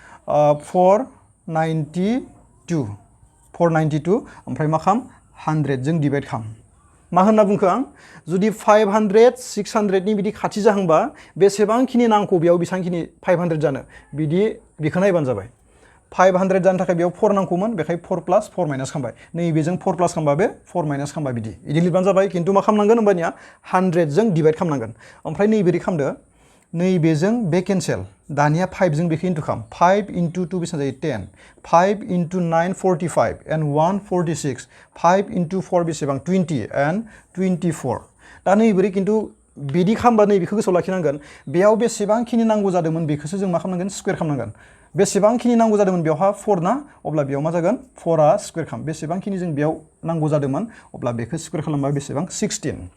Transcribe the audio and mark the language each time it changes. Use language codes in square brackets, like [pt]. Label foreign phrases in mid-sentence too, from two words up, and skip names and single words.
[brx] 492 ओमफ्राय मा खालाम 100 जों डिभाइड खालाम मा होनना बुंखो आं जुदि 500 600नि बिदि खाथि जाहांबा बेसेबांखिनि नांगौ बेयाव बेसेबांखिनि 500 जानो बिदि बेखौ नायबानो जाबाय 500 जानो थाखाय बेयाव 4 नांगौमोन बेखाय 4 प्लास 4 माइनास खालामबाय नैबेजों 4 प्लास खालामबा बे 4 माइनास खालामबा बिदि लिरबानो जाबाय खिन्थु मा खालामनांगोन होमबानिया 100 जों डिभाइड खालामनांगोन ओमफ्राय नैबेदि खालामदो नैबेजों बे केन्सेल दानिया 5 जों बेखौ इन्टु खालाम 5 into 2 बेसेबां जायो 10 5 into 9 45 and 1 46 5 into 4 बेसेबां 20 and 24 दा नैबोरै खिन्थु बिदि खालामबा नैबेखौ गोसोआव लाखिनांगोन बेयाव बेसेबांखिनि नांगौ जादोंमोन बेखौसो जों मा खालामनांगोन स्क्वायर खालामनांगोन बेसेबांखिनि नांगौ जादोंमोन बेयावहा 4 ना अब्ला बेयाव मा जागोन 4आ स्क्वायर खालाम बेसेबांखिनि जों बेयाव नांगौ जादोंमोन अब्ला बेखौ स्क्वायर खालामबा बेसेबां 16